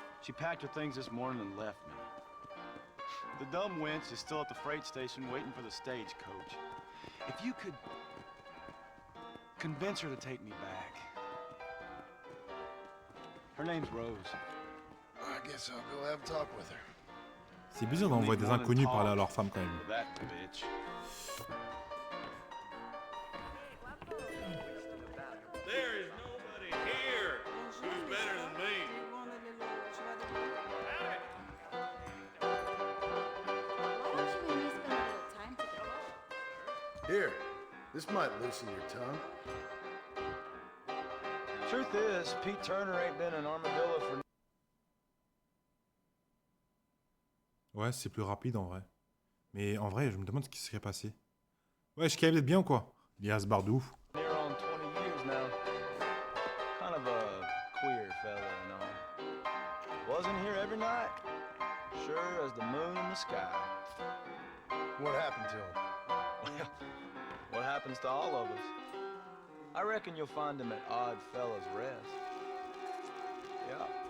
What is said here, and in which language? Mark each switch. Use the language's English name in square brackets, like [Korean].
[English] She packed her things this morning and left me. The dumb wench is still at the freight station waiting for the stagecoach. If you could convince her to take me back. Her name's Rose. I guess I'll go have a talk with her. [French] C'est bizarre d'envoyer des inconnus parler à leur femme quand même. [English] That bitch. There is nobody here who's better than me. Here, this might loosen your tongue. Truth is, Pete Turner ain't been an Armadillo for... [French] Ouais, c'est plus rapide en vrai. Mais en vrai, je me demande ce qui serait passé. Ouais, je suis capable d'être bien ou quoi? Il y a ce bar de ouf. [English] Near on 20 years now. Kind of a queer fella and all. Wasn't here every night. Sure as the moon in the sky. What happened to him? Well, what happens to all of us? I reckon you'll find him at Odd Fella's Rest. Yeah.